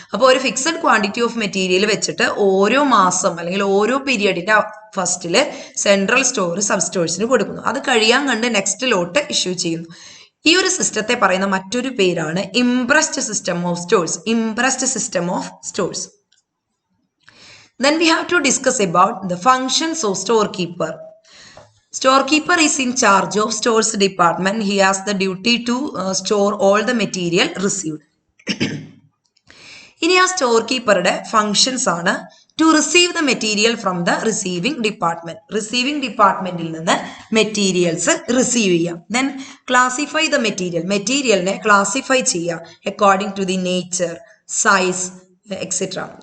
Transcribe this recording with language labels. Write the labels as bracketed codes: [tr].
[ml] അപ്പോൾ ഒരു fixed quantity of material വെച്ചിട്ട് ഓരോ മാസം അല്ലെങ്കിൽ ഓരോ പീരിയഡിന്റെ ഫസ്റ്റില് സെൻട്രൽ സ്റ്റോർ സബ് സ്റ്റോഴ്സിന് കൊടുക്കുന്നു. അത് കഴിയാൻ കണ്ട് നെക്സ്റ്റ് ലോട്ട് ഇഷ്യൂ ചെയ്യുന്നു. ഈ ഒരു സിസ്റ്റത്തെ പറയുന്ന മറ്റൊരു പേരാണ് impressed system of stores. [en] Imprest system of stores. Then we have to discuss about the functions of storekeeper. Storekeeper is in charge of stores department. He has the duty to store all the material received. [ml] ഇനി ആ store കീപ്പറുടെ functions ആണ് [en] To receive the material from the receiving department. [ml] Receiving ഡിപ്പാർട്ട്മെന്റിൽ നിന്ന് materials receive ചെയ്യാം. [en] Then classify the material. [ml] മെറ്റീരിയലിനെ classify ചെയ്യാം [en] According to the nature, size etcetera.